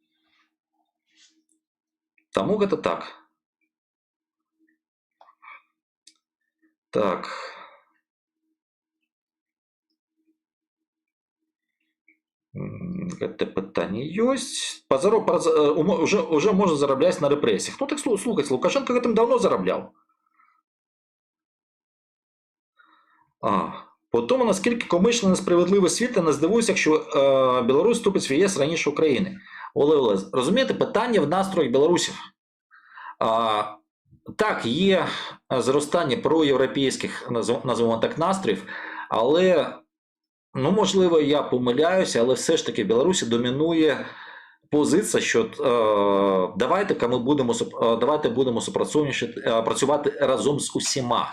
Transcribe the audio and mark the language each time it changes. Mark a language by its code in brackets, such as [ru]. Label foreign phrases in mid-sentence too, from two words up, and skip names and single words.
[be] Таму гэта так. Так. Гэта пытанне ёсць. Уже можна зарабляць на рэпрэсіях. Ну так слухайце, Лукашенко гэтым даўно зарабляў. [uk] Потім, наскільки комично несправедливо світ, не здивуюся, якщо Білорусь вступить в ЄС раніше України. Оле, розумієте, питання в настроях білорусів. Так, є зростання проєвропейських, називаємо так, настроїв, але, ну, можливо, я помиляюся, але все ж таки в Білорусі домінує позиція, що давайте будемо працювати разом з усіма.